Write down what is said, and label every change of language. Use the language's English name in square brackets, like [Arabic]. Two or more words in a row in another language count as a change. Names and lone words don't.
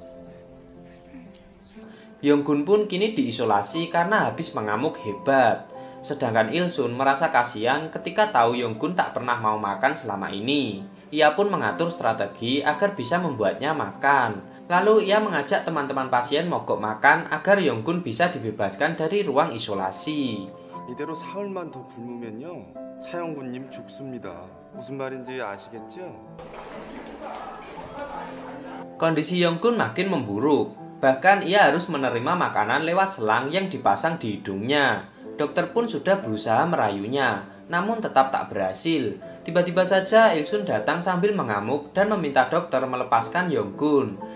[Indonesian] Yonggun pun kini diisolasi karena habis mengamuk hebat. Sedangkan Il-sun merasa kasihan ketika tahu Yong-gun tak pernah mau makan selama ini. Ia pun mengatur strategi agar bisa membuatnya makan. Lalu ia mengajak teman-teman pasien mogok makan agar Yong-gun bisa dibebaskan dari ruang isolasi. [Korean] 이대로 사흘만 더 굶으면요, 차영군님 죽습니다. 무슨 말인지 아시겠죠? [Indonesian] Kondisi Yong-gun makin memburuk. Bahkan ia harus menerima makanan lewat selang yang dipasang di hidungnya. Dokter pun sudah berusaha merayunya, namun tetap tak berhasil. Tiba-tiba saja Il-sun datang sambil mengamuk dan meminta dokter melepaskan Yong-gun.